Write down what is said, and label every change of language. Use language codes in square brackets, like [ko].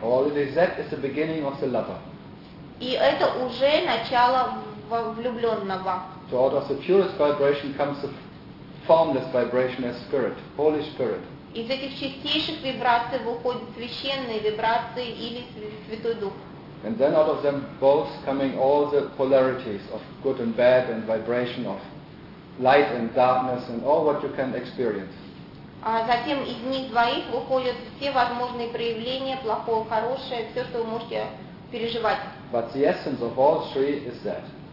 [en] All it is that is the beginning of the lover. [ru] И это уже начало влюбленного. [en] So out of the purest vibration comes the formless vibration as spirit, Holy Spirit. [ru] Из этих чистейших вибраций выходят священные вибрации или Святой Дух. [en] And then out of them both coming all the polarities of good and bad and vibration of light and darkness and all what you can experience. [ru] А затем из них двоих выходят все возможные проявления, плохое, хорошее, все, что вы можете переживать. [en] But the essence of all three is that.